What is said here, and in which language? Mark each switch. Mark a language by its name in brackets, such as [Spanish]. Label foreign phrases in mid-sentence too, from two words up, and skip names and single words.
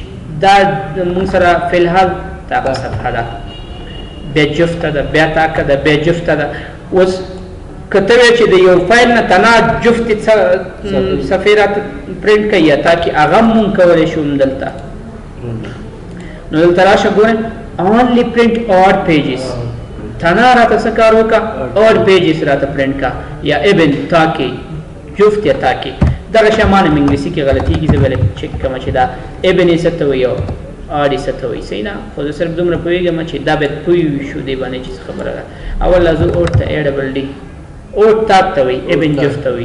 [Pashto] دا مونږ سره فلحال تا صفحه ده بیا جفته ده بیا تاکه ده بیا جفته ده. اوس که ته وایې چې د یو فایل نه تنها جفتې صفحې راته پرنټ کوي یا تاکې هغه هم مونږ کولی شو دلته. نو دلته راشه ګورئ [English] only print odd pages [Pashto] تنها راته څه کار وکړه [English] odd pages [Pashto] راته پرنټ کا یا ابن تاکې جفت یا تاکې دغه شی مانم انګلیسي کې غلطېږي زه به چک کوم چې دا ابن یې څه ته وایي او اډ یې څه ته وایي. صحیح نه خو زه صرف دومره پوهېږم چې دا باید پوه شو دې باندې چې څه خبره ده. اول لازم اوټ ته اے [English] double D [Pashto] اوټ تاک ته وایي ابن جفت ته وایي.